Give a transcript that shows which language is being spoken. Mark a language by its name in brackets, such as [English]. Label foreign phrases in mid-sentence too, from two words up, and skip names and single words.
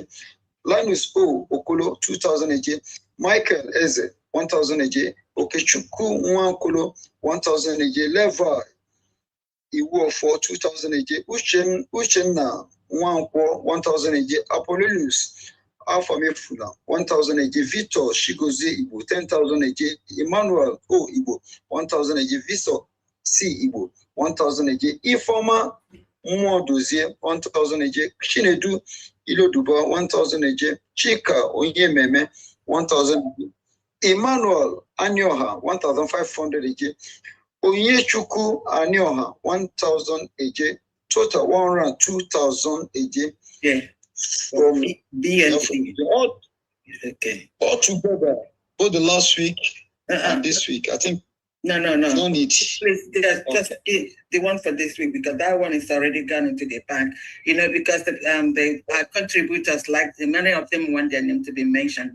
[English] Linus O Okolo 2,000 AJ. Michael Eze 1,000 AJ. Okechukwu Nwankolo 1,000 AJ. Levi Iwofo 2,000 AJ. Uchenna Nwankwo 1,000 AJ. Apollonius Alpha Mefula, 1,000 AJ. Victor Shigozi Igbo, 10,000 AJ. Emmanuel O Igbo, 1,000 AJ. Victor C Igbo, 1,000 AJ. Ifoma Mwodozie, 1,000 AJ. Chinedu Iloduba, 1,000 AJ. Chika Onyememe, 1,000 AJ. Emmanuel Anyoha, 1,500 AJ. Onyechukwu Anyoha, 1,000 AJ. Total 102,000 AJ. Yeah. From BNC. Okay. All together, both the last week and this week. I think. No. No need. Please, just the one for this week, because that one is already gone into the bank. Because the contributors, like many of them want their name to be mentioned.